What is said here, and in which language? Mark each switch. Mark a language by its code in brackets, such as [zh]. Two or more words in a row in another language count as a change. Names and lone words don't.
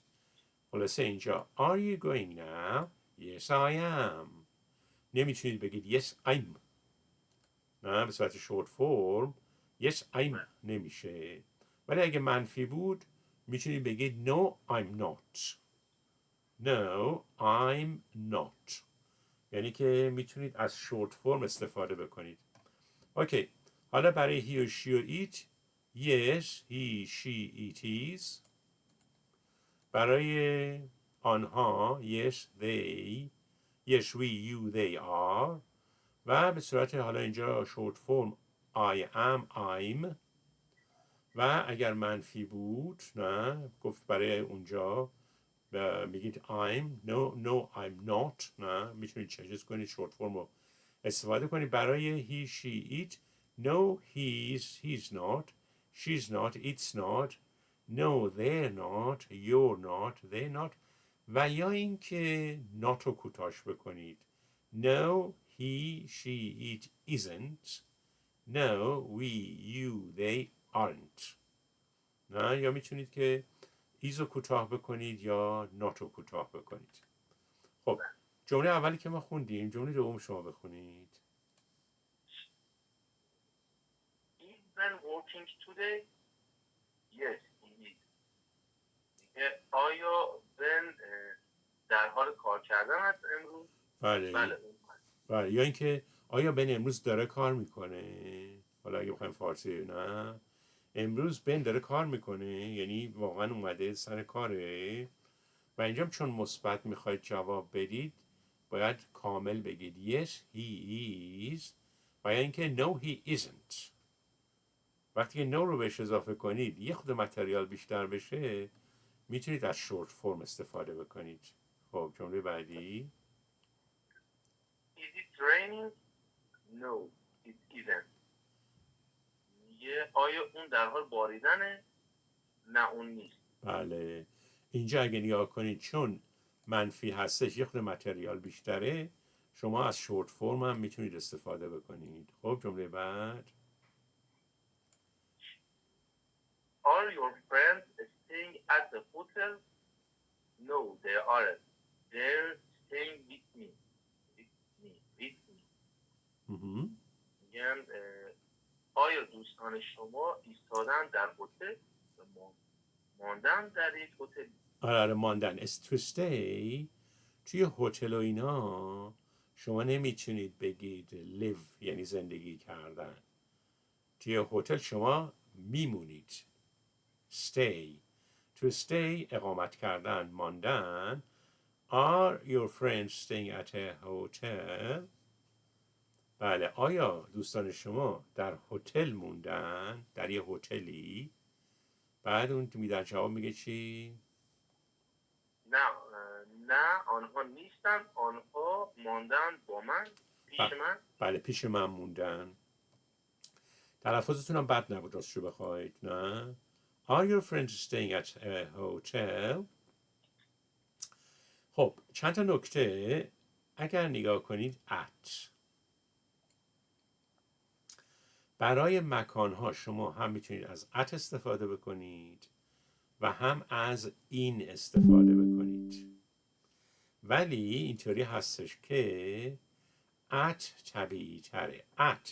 [fa] خلاصه اینجا [en] are you going now؟ yes I am. [fa] نمیتونید بگید [en] yes I'm، [fa] نه به صورت [en] short form yes I'm [fa] نمیشه. ولی اگه منفی بود میتونید بگید [en] no I'm not. no I'm not، [fa] یعنی که میتونید از [en] short form [fa] استفاده بکنید. اوکی، حالا برای [en] he و she و it yes he she it is. [fa] برای آنها [en] yes they yes we you they are [fa] و به صورت حالا اینجا [en] short form I am I'm [fa] و اگر منفی بود نه گفت برای اونجا میگید [en] I'm no I'm not [fa] نه میتونید چنجز کنید [en] short form [fa] رو استفاده کنید برای [en] he she it no he's not she's not it's not no they're not you're not they're not [fa] و یا اینکه not رو کوتاش بکنید [en] no he she it isn't no we you they aren't [fa] نه یا میتونید که ایز رو کوتاه بکنید یا not رو کوتاه بکنید خب جمله اولی که ما خوندیم جمله دوم شما بخونید [en] Is Ben working today? Yes, he is. [fa] آیا بن در حال کار کردن است امروز؟ بله بله یا اینکه آیا بن امروز داره کار میکنه حالا اگه بخوایم فارسی نه امروز بن داره کار میکنه یعنی واقعا اومده سر کاره و اینجا چون مثبت میخواید جواب بدید باید کامل بگید [en] yes he is [fa] و یا اینکه [en] no he isn't [fa] وقتی که no رو بهش اضافه کنید یه خود متریال بیشتر بشه میتونید از [en] short form [fa] استفاده بکنید خب جمله بعدی [en] Is it raining? No, it isn't. [fa] آیا اون در حال باریدنه؟ نه اون نیست. بله اینجا اگه نگاه کنید چون منفی هستش یه خود متریال بیشتره شما از [en] short form [fa] هم میتونید استفاده بکنید خب جمله بعد [en] Are your friends staying at the hotel? No, they aren't. They're staying with me. [fa] میگن آیا دوستان شما ایستادن در هتل ماندن در یک هتل؟ آره ماندن [en] is to stay [fa] توی هتل و اینا شما نمیتونید بگید live یعنی زندگی کردن توی هتل شما میمونید [en] stay to stay [fa] اقامت کردن ماندن [en] are your friends staying at a hotel [fa] بله آیا دوستان شما در هتل موندن در یه هتلی بعد اون در جواب میگه چی نه آنها نیستن آنها ماندن با من پیش من بله پیش من موندن تلفظتون هم بد نبود راستشو بخواید نه [en] Are your friends staying at a hotel [fa] خب چند تا نکته اگر نگاه کنید at برای مکانها شما هم میتونید از at استفاده بکنید و هم از این استفاده بکنید ولی اینطوری هستش که at طبیعی تره at